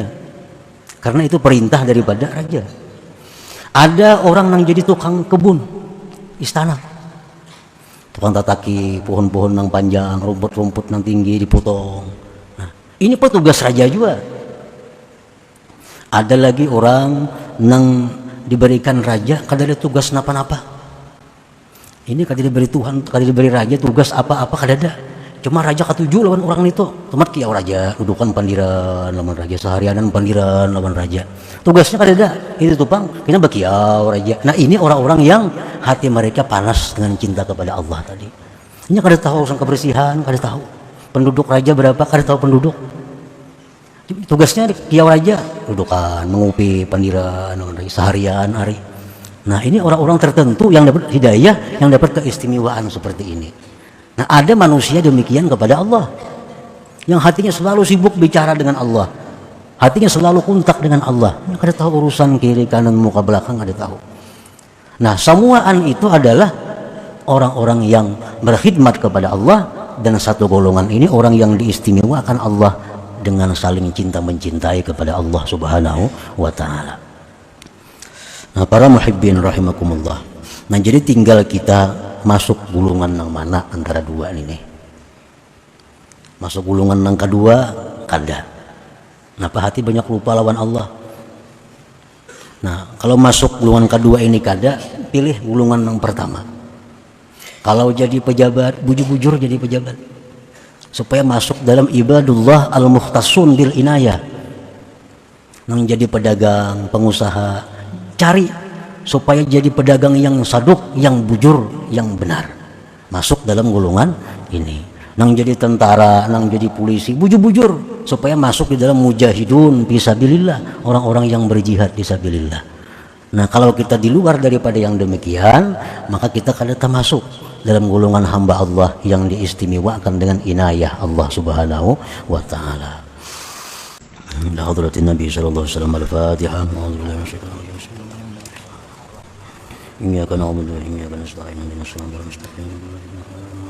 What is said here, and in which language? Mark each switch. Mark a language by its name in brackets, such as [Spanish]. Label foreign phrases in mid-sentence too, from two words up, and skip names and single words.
[Banjar] Karena itu perintah daripada raja. Ada orang yang jadi tukang kebun istana, tukang tataki pohon-pohon yang panjang, rumput-rumput yang tinggi dipotong. Nah, ini petugas raja juga. Ada lagi orang yang diberikan raja kada ada tugas napa-napa. Ini kada diberi Tuhan, kada diberi raja tugas apa-apa kada ada. Cuma raja katuju lawan orang itu. Temat kiau raja, dudukan pandiran lawan raja, seharianan pandiran lawan raja. Tugasnya kada ada. Itu tupang, kena bakiau raja. Nah ini orang-orang yang hati mereka panas dengan cinta kepada Allah tadi. Ini kada tahu urusan kebersihan, kada tahu. Penduduk raja berapa, kada tahu penduduk. Tugasnya kiau raja, dudukan, mengupi pandiran lawan raja seharian hari. Nah ini orang-orang tertentu yang dapat hidayah, yang dapat keistimewaan seperti ini. Nah ada manusia demikian kepada Allah, yang hatinya selalu sibuk bicara dengan Allah, hatinya selalu kontak dengan Allah. Kada tahu urusan kiri kanan muka belakang, kada tahu. Nah semuaan itu adalah orang-orang yang berkhidmat kepada Allah, dan satu golongan ini orang yang diistimewakan Allah dengan saling cinta mencintai kepada [Arabic] الله سبحانه وتعالى. [Banjar] Nah, para [Arabic] محبين رحمكم الله. [Banjar] Nah, jadi tinggal kita masuk gulungan yang mana antara dua ini nih. Masuk gulungan yang kedua kada. Kenapa hati banyak lupa lawan Allah? Nah, kalau masuk gulungan kedua ini kada, pilih gulungan yang pertama. Kalau jadi pejabat, bujur-bujur jadi pejabat. Supaya masuk dalam [Arabic] عباد الله المختصون بالعناية. [Banjar] Nang jadi pedagang, pengusaha, cari supaya jadi pedagang yang saduk, yang bujur, yang benar. Masuk dalam golongan ini. Nang jadi tentara, nang jadi polisi, bujur-bujur supaya masuk di dalam [Arabic] مجاهدون في سبيل الله, [Banjar] orang-orang yang berjihad fisabilillah. Nah, kalau kita di luar daripada yang demikian, maka kita kada termasuk dalam golongan hamba Allah yang diistimewakan dengan inayah [Arabic] الله سبحانه وتعالى. إلى حضرة النبي صلى الله عليه وسلم الفاتحة. إياك نعبد وإياك نستعين. اهدنا الصراط المستقيم.